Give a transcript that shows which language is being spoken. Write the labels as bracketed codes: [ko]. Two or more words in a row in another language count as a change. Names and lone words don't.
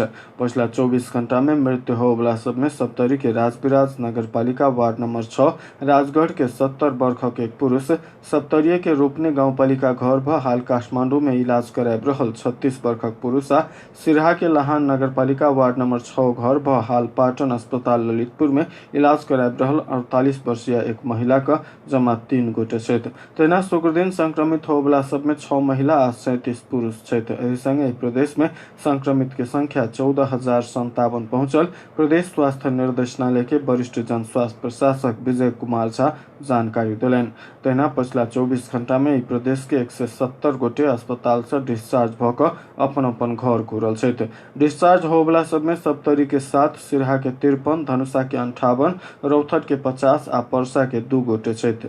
[mai] पिछला 24 घंटा में मृत्यु होबला सब में सप्तरी के राजविराज नगरपालिका वार्ड नंबर 6 राजगढ़ के 70 वर्ष के एक पुरुष, सप्तरीय के रोपने गाउँपालिका घर भ हाल काठमांडू में इलाज कराब रहल 36 वर्षक पुरुष आ सिरहा के लहान नगरपालिका वार्ड नंबर 6 घर भ हाल पाटन अस्पताल ललितपुर में इलाज कराब रहल 48 वर्षीय वर्षीय एक महिला का जम्मा 3 गोटे छथि। तहिना शुक्र दिन संक्रमित होबला सब में 6 महिला आ 37 पुरुष छथि। एहि संगे प्रदेश में संक्रमित के संख्या 14,057 पहुंचल। प्रदेश स्वास्थ्य निर्देशनालय के वरिष्ठ जन स्वास्थ्य प्रशासक विजय कुमार झा जानकारी दिलैन। तहिना पछिला 24 घंटा में प्रदेश के 170 गोटे अस्पताल से डिस्चार्ज भऽ अपन अपन घर घुरल छथि। डिस्चार्ज होबला सब में सप्तरी के 7, सिरहा के 53, धनुषा के 58, रौथट के 50 आ परसा के 2 गोटे छथि।